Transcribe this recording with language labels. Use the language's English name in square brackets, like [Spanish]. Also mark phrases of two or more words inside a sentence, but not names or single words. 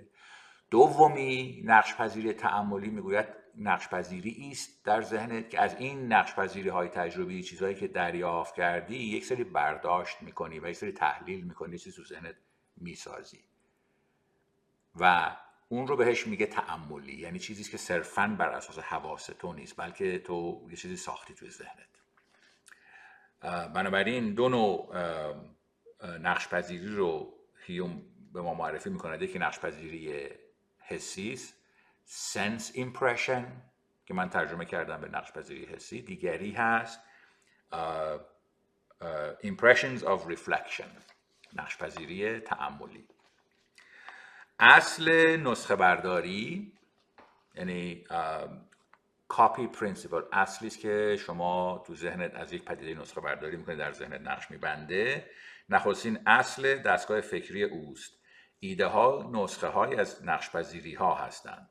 [Persian] دومی نقش پذیری تأملی میگوید نقش پذیری است در ذهنت که از این نقش پذیری های تجربی، چیزهایی که دریافت کردی، یک سری برداشت میکنی و یک سری تحلیل میکنی، یک سری تو ذهنت میسازی و اون رو بهش میگه تأملی. یعنی چیزی که صرفاً بر اساس حواس تو نیست، بلکه تو یه چیزی ساختی توی ذهنت. بنابراین دو نوع نقش پذیری رو هیوم به ما معرفی میکنه. یکی نقش پذیری حسی است، [English] sense impression، [Persian] که من ترجمه کردم به نقش پذیری حسی. دیگری هست [English] impressions of reflection، [Persian] نقش پذیری تأملی. اصل نسخه برداری یعنی [English] copy principle, [Persian] اصلی است که شما تو ذهنت از یک پدیده نسخه برداری میکنید، در ذهنت نقش میبنده. نخستین اصل دستگاه فکری اوست. ایده ها نسخه های از نقش پذیری ها هستند.